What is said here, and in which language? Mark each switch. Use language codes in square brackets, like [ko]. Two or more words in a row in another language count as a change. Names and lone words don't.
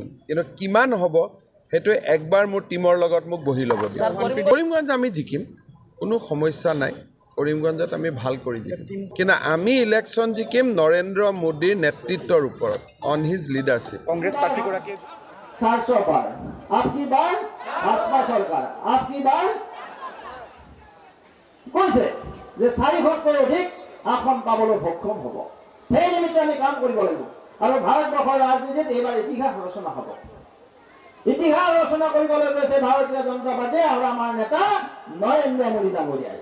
[as] কিন্তু কিমান হ'ব সেইটো একবাৰ মোৰ টীমৰ লগত মোক বহি ল'ব দিব। কৰিমগঞ্জ আমি জিকিম, কোনো সমস্যা নাই। কৰিমগঞ্জত আমি ভাল কৰি জিকিম, কিন্তু আমি ইলেকশ্যন জিকিম নৰেন্দ্ৰ মোদীৰ নেতৃত্বৰ ওপৰত, [en] on his leadership. [as] কংগ্ৰেছ প্ৰাৰ্থীগৰাকীয়ে [hi] 400 बार आपकी बार भाजपा सरकार आपकी बार [as] কৈছে যে 400তকৈ অধিক আসন পাবলৈ সক্ষম হ'ব। সেই নিমিত্তে আমি কাম কৰিব লাগিব আৰু ভাৰতবৰ্ষৰ ৰাজনীতিত এইবাৰ ইতিহাস ৰচনা হ'ব। ইতিহাস ৰচনা কৰিবলৈ গৈছে ভাৰতীয় জনতা পাৰ্টি আৰু আমাৰ নেতা নৰেন্দ্ৰ মোদী ডাঙৰীয়াই।